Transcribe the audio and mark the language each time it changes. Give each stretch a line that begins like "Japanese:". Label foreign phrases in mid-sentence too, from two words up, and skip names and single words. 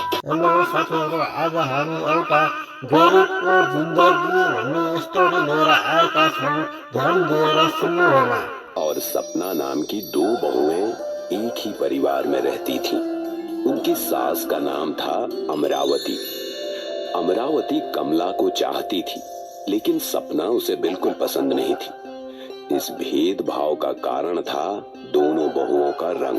Nepali: हेलो साथीहरू, आज हामी एउटा गरिबको जिन्दगी भन्ने स्टोरी लिएर आएका छौँ। ध्यान दिएर सुन्नुहोला।
Hindi: और सपना नाम की दो बहुएं एक ही परिवार में रहती थीं। उनकी सास का नाम था अमरावती। अमरावती कमला को चाहती थी, लेकिन सपना उसे बिल्कुल पसंद नहीं थी। इस भेदभाव का कारण था दोनों बहुओं का रंग।